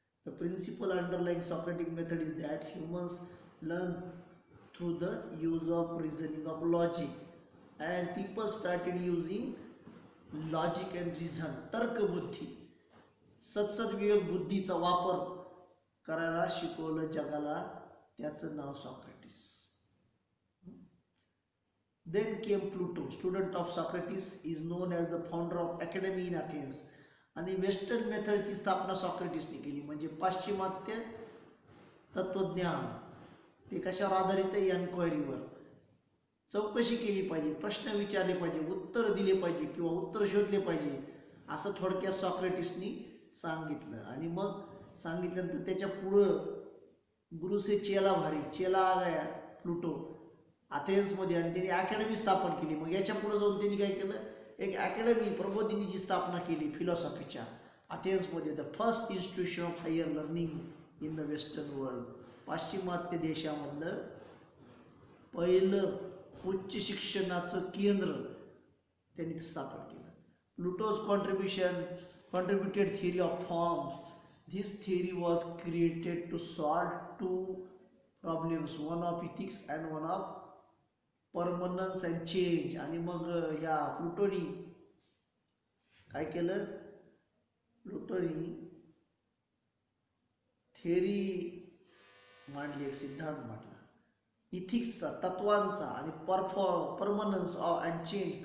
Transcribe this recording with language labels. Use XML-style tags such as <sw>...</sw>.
<en>The principle underlying Socratic method is that humans learn through the use of reasoning of logic and people started using logic and reason.</en> <mr>तर्कबुद्धी, सत्सद्विवेक बुद्धीचा वापर करायला शिकवलं जगाला, त्याचं नाव Socrates.</mr> <en>Then came Pluto, student of Socrates, is known as the founder of academy in Athens.</en> <mr>आणि western मेथडची स्थापना सॉक्रेटिसने केली. म्हणजे पाश्चिमात्य तत्वज्ञान ते कशावर आधारित आहे? एन्क्वायरीवर. चौकशी केली पाहिजे, प्रश्न विचारले पाहिजे, उत्तर दिले पाहिजे किंवा उत्तर शोधले पाहिजे, असं थोडक्यात सॉक्रेटिसनी सांगितलं. आणि मग सांगितल्यानंतर त्याच्या पुढं</mr> <hi>गुरु से चेला भारी, चेला आ गया</hi> <mr>प्लुटो अथेन्समध्ये, आणि त्यांनी अकॅडमी स्थापन केली. मग याच्या पुढे जाऊन त्यांनी काय केलं, एक अकॅडमी प्रबोधिनीची स्थापना केली फिलॉसॉफीच्या अथेन्समध्ये.</mr> <en>the first institution of higher learning in the western world,</en> <mr>पाश्चिमात्य देशामधलं पहिलं उच्च शिक्षणाचं केंद्र त्यांनी स्थापन केलं.</mr> <en>Plato's contributed theory of forms. This theory was created to solve two problems, one of ethics and one of permanence and change.</en> <mr>आणि मग या प्लुटोनी काय केलं, प्लुटोनी थेरी मांडली, एक सिद्धांत मांडला इथिक्सचा, तत्वांचा, आणि</mr> <en>Permanence and change.</en>